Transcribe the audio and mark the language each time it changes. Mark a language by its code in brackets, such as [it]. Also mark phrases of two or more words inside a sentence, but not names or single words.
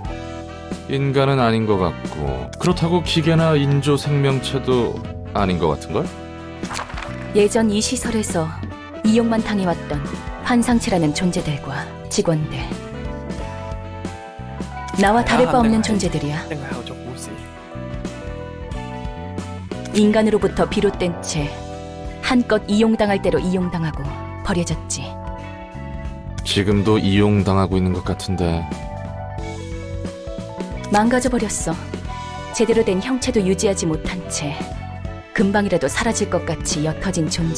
[ko] 인간은 아닌 것 같고 그렇다고 기계나 인조 생명체도 아닌 것 같은걸? 예전 이 시설에서 이용만 당해왔던 환상체라는 존재들과 직원들. 나와 다를 바 없는 존재들이야. [yue] 定係後續故事。 [ko] 인간으로부터 비롯된 채 한껏 이용당할 대로 이용당하고 버려졌지. 지금도 이용당하고 있는 것 같은데. 망가져버렸어. 제대로 된 형체도 유지하지 못한 채 금방이라도 사라질 것 같이 옅어진 존재.